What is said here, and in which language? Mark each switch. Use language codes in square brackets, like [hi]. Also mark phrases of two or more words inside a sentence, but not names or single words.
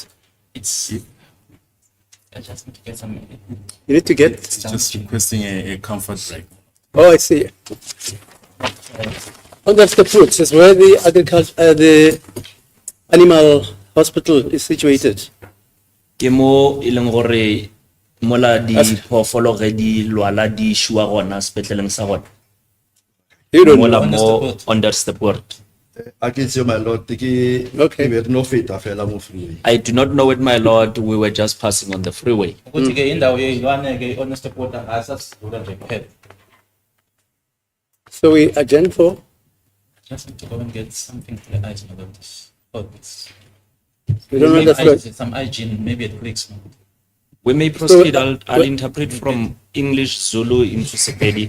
[en] It's I just need to get some. You need to get. Just requesting a comfort break. Oh, I see. Oh, that's the fruits. Is where the the animal hospital is situated. [nso] Ke mo e leng gore mola di phofolo ge di lwala di shua gona sepetleleng sa gona. [en] You don't [nso] Mola [en] know. [nso] mo Onderstepoort. [en] I can see my lord, tiki, Okay. [nso] no feta fela mo freeway. [en] I do not know it, my lord. We were just passing on the freeway. [zu] Ukuthi-ke indawo yeyilwane-ke i-Onderstepoort angasasidlula nje kuphela. [en] So we adjourn for. Just need to go and get something for the hygiene about this. Oh, it's We don't maybe understand. some hygiene, maybe it clicks. We may proceed. I'll but- interpret from English, Zulu into Sepedi.